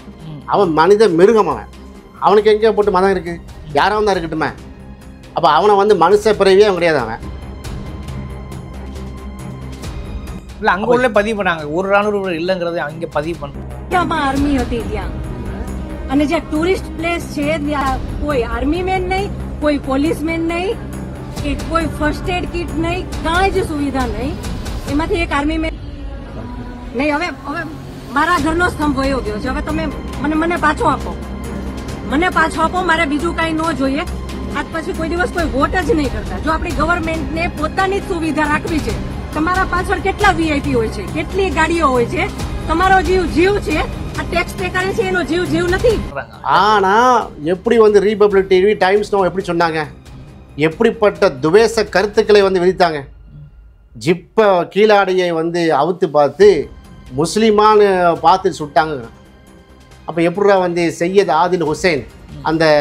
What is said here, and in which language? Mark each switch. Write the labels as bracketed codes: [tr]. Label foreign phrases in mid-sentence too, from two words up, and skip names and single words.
[ta] அவன் மனித மிருகம். அவனுக்கு எங்கே போட்டு மதம் இருக்குது? யாராவது தான் இருக்கட்டுமே. அப்போ அவனை வந்து மனுஷ பிறவியே அவன் கிடையாது. அவன் இல்லை அங்கே உள்ள பதிவு பண்ணாங்க. ஒரு ராணுவ இல்லைங்கிறது அங்கே பதிவு பண்ணுறாங்க. [gu] આર્મી હોતી ત્યાં અને જે ટુરિસ્ટ પ્લેસ છે ત્યાં કોઈ [en] army man [gu] નહીં, કોઈ [en] police man [gu] નહીં, કે કોઈ [en] first aid kit [gu] નહીં, કાંઈ જ સુવિધા નહીં. એમાંથી એક [en] army man [gu] નહીં. હવે મારા ઘરનો સ્તંભ વયો ગયો છે. હવે તમે મને પાછો આપો. મારે બીજું કાંઈ ન જોઈએ. આજ પછી કોઈ દિવસ કોઈ વોટ જ નહીં કરતા. જો આપણી ગવર્મેન્ટને પોતાની જ સુવિધા રાખવી છે. તમારા પાછળ કેટલા વીઆઈપી હોય છે, કેટલી ગાડીઓ હોય છે. તમારો જીવ છે. આ [en] tax pay [gu] કરે છે એનો જીવ નથી. [ta] ஆனா எப்படி வந்து ரிபப்ளிக் டிவி டைம்ஸ் நோ எப்படி சொன்னாங்க? எப்படிப்பட்ட துவேஷ கருத்துக்களை வந்து விதித்தாங்க. ஜிப்ப கீழாடியை வந்து அவுத்து பார்த்து முஸ்லிமான்னு பார்த்து சுட்டாங்க. அப்போ எப்படா வந்து சையத் ஆதில் ஹுசைன் அந்த